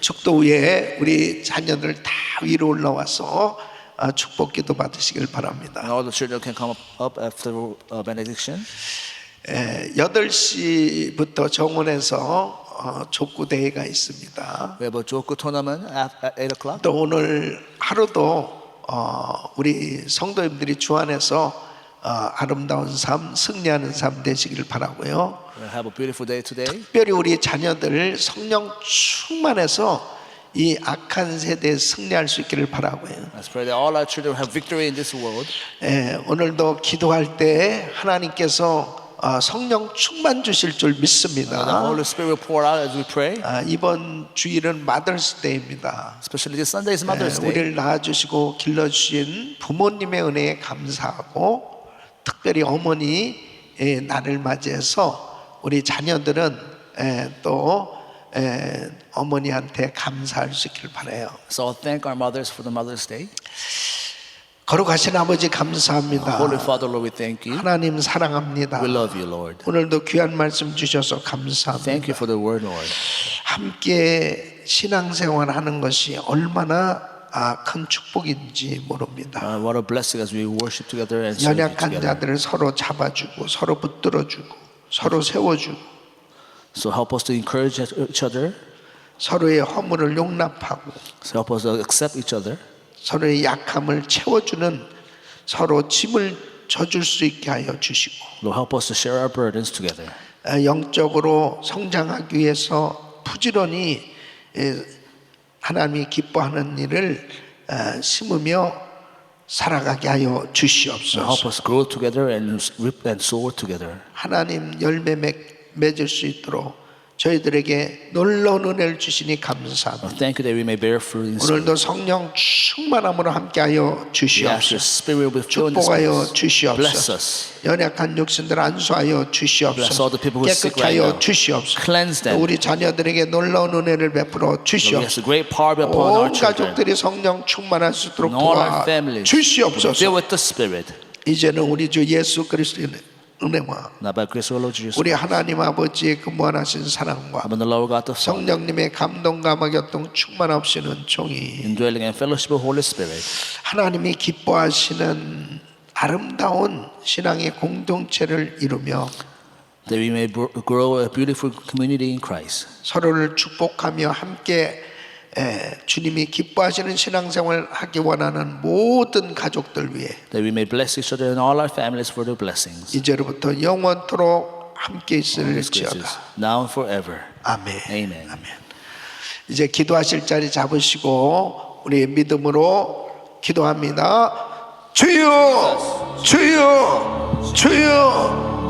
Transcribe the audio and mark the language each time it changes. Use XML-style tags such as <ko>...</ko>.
<ko>축도 위에 우리 자녀들 다 위로 올라와서 축복기도 받으시길 바랍니다.</ko> <en>And all the children can come up after benediction.</en> <ko>8시부터 정원에서 족구 대회가 있습니다.</ko> <en>We have a Joku tournament at 8 o'clock.</en> <ko>또 오늘 하루도 우리 성도님들이 주 안에서 아름다운 삶, 승리하는 삶 되시길 바라고요.</ko> <en>We'll have a beautiful day today.</en> <ko>특별히 우리 자녀들 성령 충만해서 이 악한 세대에 승리할 수 있기를 바라고요.</ko> <en>Let's pray that all our children have victory in this world.</en> <ko>오늘도 기도할 때 하나님께서 성령 충만 주실 줄</ko> <en>And the</en> <ko>믿습니다.</ko> <en>Holy Spirit will pour out as we pray.</en> <ko>이번 주일은 마더스 데이입니다.</ko> <en>Especially this Sunday is Mother's Day.</en> <ko>우리를 낳아주시고 길러주신 부모님의 은혜에 감사하고 특별히 어머니 날을 맞이해서 우리 자녀들은 또 어머니한테 감사할 수 있기를 바라요.</ko> <en>So thank our mothers for the Mother's Day.</en> <ko>거룩하신 아버지 감사합니다.</ko> <en>Holy Father, Lord, we thank you.</en> <ko>하나님 사랑합니다.</ko> <en>We love you, Lord.</en> <ko>오늘도 귀한 말씀 주셔서 감사합니다.</ko> <en>Thank you for the word, Lord.</en> <ko>함께 신앙생활 하는 것이 얼마나 큰 축복인지 모릅니다.</ko> <en>What a blessing as we worship together and serve you</en> <ko>연약한</ko> <en>together.</en> <ko>자들을 서로 잡아주고 서로 붙들어주고 서로 세워주고</ko> <en>So help us to encourage each other.</en> <ko>서로의 허물을 용납하고</ko> <en>So help us to accept each other.</en> <ko>서로의 약함을 채워주는 서로 짐을 져줄 수 있게 하여 주시고</ko> <en>Lord, help us to share our burdens together.</en> <ko>영적으로 성장하기 위해서 부지런히 하나님이 기뻐하는 일을 심으며 살아가게 하여</ko> <en>Help</en> <ko>주시옵소서.</ko> <en>us grow together and reap and soar together.</en> <ko>하나님 열매 맺을 수 있도록 저희들에게 놀라운 은혜를 주시니 감사합니다.</ko> <en>Thank you that we may bear fruit in spirit.</en> <ko>오늘도 성령 충만함으로 함께하여</ko> <en>We ask your</en> <ko>주시옵소서.</ko> <en>spirit will fill in this</en> <ko>축복하여</ko> <en>place. Bless</en> <ko>주시옵소서.</ko> <en>us.</en> <ko>연약한 육신들 안수하여</ko> <en>Bless all</en> <ko>주시옵소서.</ko> <en>the people who are sick</en> <ko>깨끗게</ko> <en>right</en> <ko>하여</ko> <en>now.</en> <ko>주시옵소서.</ko> <en>Cleanse them.</en> <ko>우리 자녀들에게 놀라운 은혜를 베풀어</ko> <en>Lord, we ask</en> <ko>주시옵소서.</ko> <en>a great power be upon our</en> <ko>온</ko> <en>children.</en> <ko>가족들이 성령 충만할 수 있도록</ko> <en>And all our</en> <ko>도와</ko> <en>families will be filled</en> <ko>주시옵소서.</ko> <en>with the Spirit.</en> <ko>이제는 우리 주 예수 그리스도의 은혜와</ko> <en>Now by grace of our Lord Jesus</en> <ko>우리</ko> <en>Christ,</en> <ko>하나님 아버지의 그 무한하신 사랑과</ko> <en>and the Lord God the Father,</en> <ko>성령님의 감동과 교통 충만하시는 종이</ko> <en>indwelling and fellowship of Holy Spirit,</en> <ko>하나님이 기뻐하시는 아름다운 신앙의 공동체를 이루며</ko> <en>that we may grow a beautiful community in Christ.</en> <ko>서로를 축복하며 함께 주님이 기뻐하시는 신앙생활을 하기 원하는 모든 가족들 위해</ko> <en>That we may bless each other and all our families for their blessings.</en> <ko>이제로부터 영원토록 함께</ko> <en>This grace</en> <ko>있을지어다.</ko> <en>is now and forever.</en> <ko>아멘.</ko> <en>Amen.</en> <ko>아멘. 이제 기도하실 자리 잡으시고 우리 믿음으로 기도합니다. 주여, 주여, 주여.</ko>